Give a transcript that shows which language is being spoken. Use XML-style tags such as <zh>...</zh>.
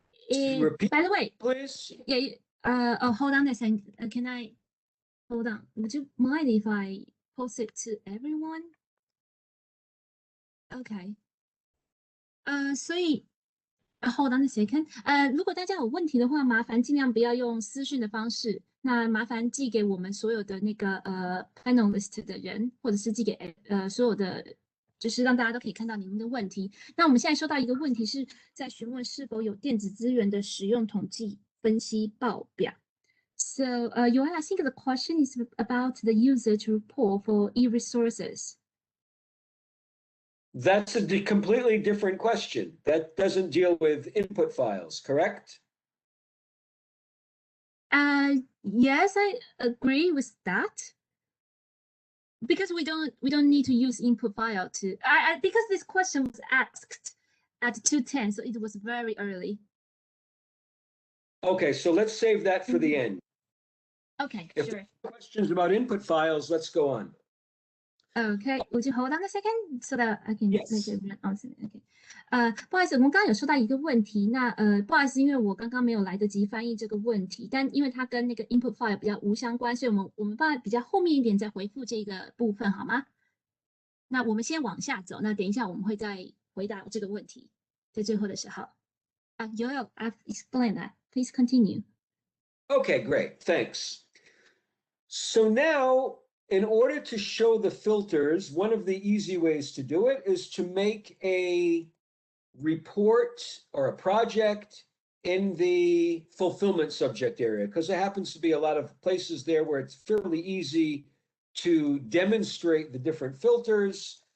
<en>Repeat, by the way, please. yeah, hold on a second. Can I hold on? Would you mind if I post it to everyone? Okay.</en> <zh>所以</zh> <en>hold on a second.</en> <zh>如果大家有问题的话，麻烦尽量不要用私讯的方式。那麻烦寄给我们所有的那个panelist 的人，或者是寄给所有的，就是让大家都可以看到您的问题。那我们现在收到一个问题是在询问是否有电子资源的使用统计分析报表。</zh> <en>So, Yoel, I think the question is about the usage report for e-resources. That's a completely different question. That doesn't deal with input files, correct? Yes, I agree with that. Because we don't need to use input file to because this question was asked at 2:10, so it was very early. Okay, so let's save that for the end. Okay, If sure. there are questions about input files, let's go on. Okay, would you hold on a second so that I can Yes. make everyone answer? Okay.</en> <zh>不好意思，我们刚刚有收到一个问题，那不好意思，因为我刚刚没有来得及翻译这个问题，但因为它跟那个 input file 比较无相关，所以我们放在比较后面一点再回复这个部分，好吗？那我们先往下走，那等一下我们会再回答这个问题，在最后的时候。</zh> <en>Yoel, I've explained that. Please continue. Okay, great. Thanks. So now, in order to show the filters, one of the easy ways to do it is to make a report or a project in the fulfillment subject area, because there happens to be a lot of places there where it's fairly easy to demonstrate the different filters.</en>